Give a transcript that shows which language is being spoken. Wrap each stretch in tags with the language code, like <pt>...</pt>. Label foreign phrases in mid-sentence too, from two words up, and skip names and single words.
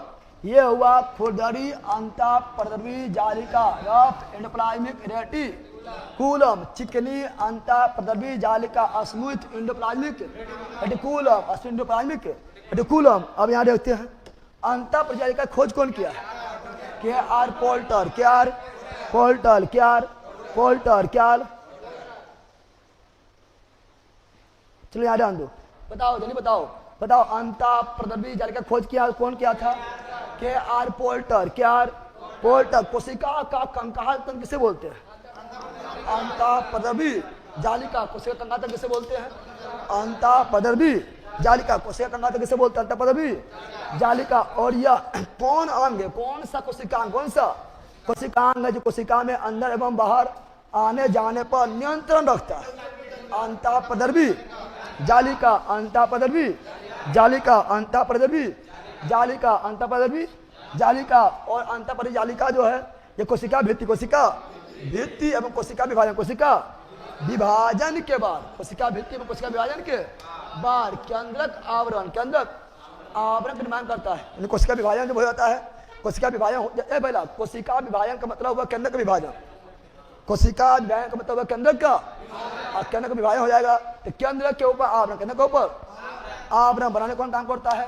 <hi>ये हुआ खुरदरी अंतःप्रद्रवी जालिका,</hi> <en>rough endoplasmic reticulum,</en> <hi>चिकनी अंतःप्रद्रवी जालिका,</hi> <en>smooth endoplasmic reticulum, smooth endoplasmic reticulum.</en> <hi>अब यहाँ देखते हैं अंतःप्रद्रवी जालिका खोज कौन किया? के आर पोल्टर, के आर पोल्टर, के आर पोल्टर, क्या? चलो यहाँ ध्यान दो, बताओ जल्दी बताओ, बताओ अंतःप्रद्रवी जालिका खोज किया कौन किया था? के आर पोल्टर, के आर पोल्टर। कोशिका का कंकाल तंत्र किसे बोलते हैं? अंतःप्रद्रवी जालिका, कोशिका कंकाल तंत्र किसे बोलते हैं? अंतःप्रद्रवी जालिका, कोशिका कंकाल तंत्र किसे बोलते हैं? अंतःप्रद्रवी जालिका। और यह कौन अंग है? कौन सा कोशिकांग? कौन सा कोशिकांग है जो कोशिका में अंदर एवं बाहर आने जाने पर नियंत्रण रखता है? अंतःप्रद्रवी जालिका, अंतःप्रद्रवी जालिका, अंतःप्रद्रवी जालिका, अंतःप्रद्रवी जालिका। और अंतःप्रद्रवी जालिका जो है ये कोशिका भित्ति, कोशिका भित्ति एवं कोशिका विभाजन, कोशिका विभाजन के बाद, कोशिका भित्ति एवं कोशिका विभाजन के बाद केंद्रक आवरण, केंद्रक आवरण का निर्माण करता है। कोशिका विभाजन जब हो जाता है, कोशिका विभाजन पहला कोशिका विभाजन का मतलब हुआ केंद्र का विभाजन, कोशिका विभाजन का मतलब हुआ केंद्र का, और केंद्र का विभाजन हो जाएगा तो केंद्र के ऊपर आवरण, केंद्र के ऊपर आवरण बनाने कौन काम करता है?</hi>